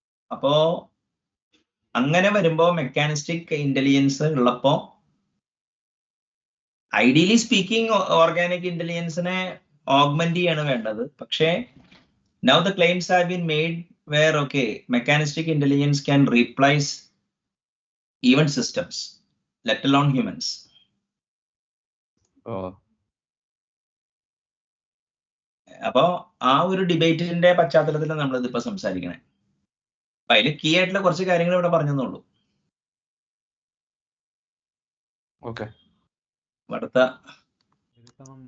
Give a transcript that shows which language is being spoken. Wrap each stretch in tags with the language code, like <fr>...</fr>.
<ml>അപ്പോ അങ്ങനെ വരുമ്പോ മെക്കാനിസ്റ്റിക് ഇന്റലിജൻസ് ഉള്ളപ്പോ ഐഡിയലി സ്പീക്കിംഗ് ഓർഗാനിക് ഇന്റലിജൻസിനെ ഓഗ്മെന്റ് ചെയ്യാണ് വേണ്ടത്. പക്ഷേ</ml> <en>now the claims have been made where mechanistic intelligence can replace even systems, let alone humans.</en> <ml>അപ്പോ ആ ഒരു ഡിബേറ്റിന്റെ പശ്ചാത്തലത്തിൽ നമ്മൾ ഇതിപ്പോ സംസാരിക്കണേ. അപ്പൊ അതിൽ കീ ആയിട്ടുള്ള കുറച്ച് കാര്യങ്ങൾ ഇവിടെ പറഞ്ഞെന്നുള്ളൂ. അടുത്ത</ml>